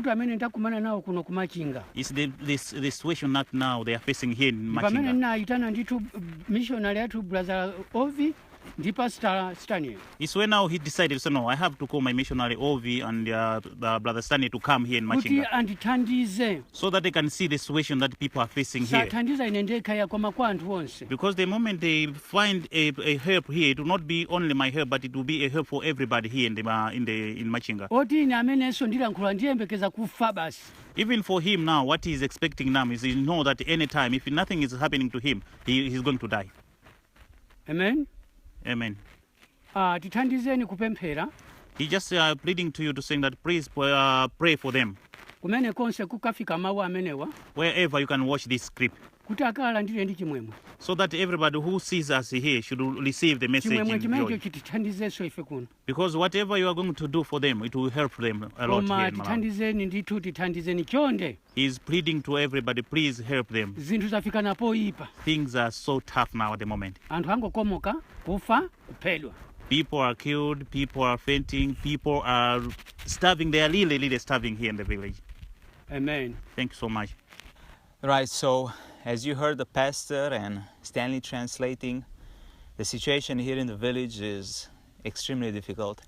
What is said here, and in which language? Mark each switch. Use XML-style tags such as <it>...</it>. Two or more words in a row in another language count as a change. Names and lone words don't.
<en>It's the situation that now they are facing here in Machinga.</en> <ny>ndi pastor Stanley.</ny> <en>It's when now he decided, so no, I have to call my missionary Ovi and Brother Stanley to come here in</en> <ny>kuti Machinga andithandize</ny> <en>so that they can see the situation that people are facing here.</en> <ny>sathandiza ine ndekha koma kwa anthu onse.</ny> <en>Because the moment they find a help here, it will not be only my help, but it will be a help for everybody here in Machinga.</en> <ny>oti ine amenenso ndilankhula ndiyembekeza kufa basi.</ny> <en>Even for him now, what he's expecting now is he know that any time, if nothing is happening to him, he's going to die. Amen. Amen.</en> <ny>Tithandizeni kupemphera.</ny> <en>He just pleading to you to saying that please pray for them.</en> <ny>Kumene konse kukafika mawu amenewa.</ny> <en>Wherever you can watch this clip.</en> <ny>Kuti akalandire ndi chimwemwe.</ny> <en>So that everybody who sees us here should receive the message in joy.</en> <ny>Chitithandizeso ife kuno.</ny> <en>Because whatever you are going to do for them, it will help them a lot here in Malawi.</en> <ny>Tithandizeni ndithu tithandizeni chonde.</ny> <en>He's pleading to everybody, please help them.</en> <ny>Zinthu zafika napoipa.</ny> <en>Things are so tough now at the moment.</en> <ny>Anthu angokomoka, kufa, kuphedwa.</ny> <en>People are killed, people are fainting, people are starving. They are really starving here in the village. Amen. Thank you so much. Right, so as you heard the pastor and Stanley translating, the situation here in the village is extremely difficult.</en>